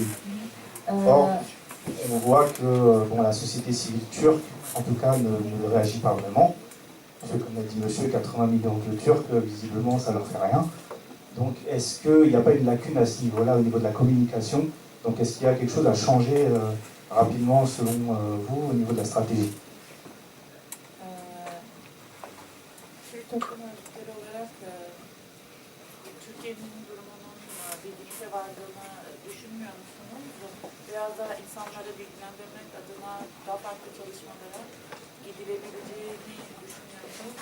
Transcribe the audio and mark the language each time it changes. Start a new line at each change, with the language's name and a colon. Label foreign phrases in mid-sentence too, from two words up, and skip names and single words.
French: Or, on voit que la société civile turque, en tout cas, ne réagit pas vraiment. Parce que, comme a dit monsieur, 80 millions de Turcs, visiblement, ça ne leur fait rien. Donc, est-ce qu'il n'y a pas une lacune à ce niveau-là, au niveau de la communication? Donc, est-ce qu'il y a quelque chose à changer rapidement, selon vous, au niveau de la stratégie?
Turkish: Türkiye'nin durumunun birlikte vardığını düşünmüyor musunuz? Biraz daha insanları bilgilendirmek adına daha farklı çalışmalara gidilebileceğini düşünüyor musunuz?